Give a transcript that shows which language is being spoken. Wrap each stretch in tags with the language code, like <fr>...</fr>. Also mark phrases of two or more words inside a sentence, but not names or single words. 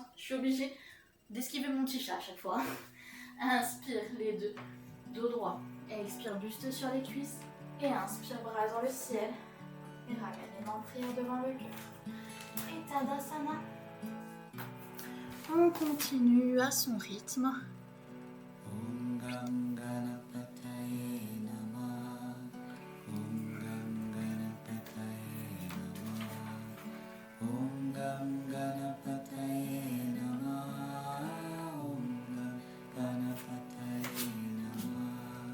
<fr>Je suis obligée d'esquiver mon petit chat à chaque fois. Inspire, les deux. Dos droit. Expire, buste sur les cuisses. Et inspire, bras dans le ciel. Et ramène les mains en prière devant le cœur. Et Tadasana. On continue à son rythme.</fr> <sa>ॐ गं गणपतये नमः. ॐ गं गणपतये नमः. ॐ गं गणपतये नमः. ॐ गं गणपतये नमः.</sa>